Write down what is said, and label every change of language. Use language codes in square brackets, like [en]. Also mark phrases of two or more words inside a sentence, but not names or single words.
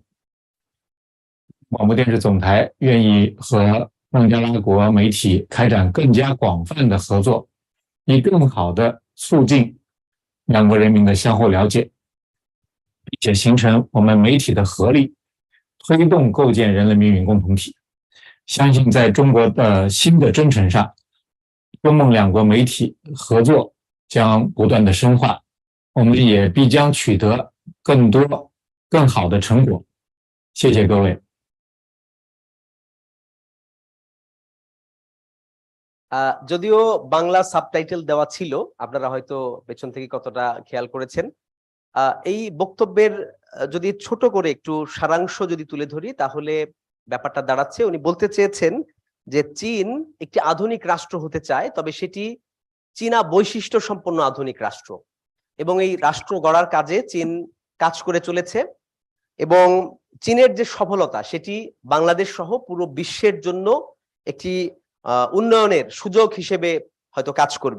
[zh] 广播电视总台愿意和孟加拉国媒体开展更加广泛的合作，以更好的促进两国人民的相互了解，并且形成我们媒体的合力，推动构建人类命运共同体。相信在中国的新的征程上，中孟两国媒体合作将不断的深化，我们也必将取得更多更好的成果。谢谢各位。 [bn] যদিও বাংলা সাবটাইটেল দেওয়া ছিল, আপনারা হয়তো পেছন থেকে কতটা খেয়াল করেছেন। এই বক্তব্যের যদি ছোট করে একটু সারাংশ যদি তুলে ধরি, তাহলে ব্যাপারটা দাঁড়াচ্ছে উনি বলতে চেয়েছেন যে চীন একটি আধুনিক রাষ্ট্র হতে চায়, তবে সেটি চীনা বৈশিষ্ট্য সম্পন্ন আধুনিক রাষ্ট্র, এবং এই রাষ্ট্র গড়ার কাজে চীন কাজ করে চলেছে, এবং চীনের যে সফলতা সেটি বাংলাদেশ সহ পুরো বিশ্বের জন্য একটি উন্নয়নের সুযোগ হিসেবে হয়তো কাজ করবে।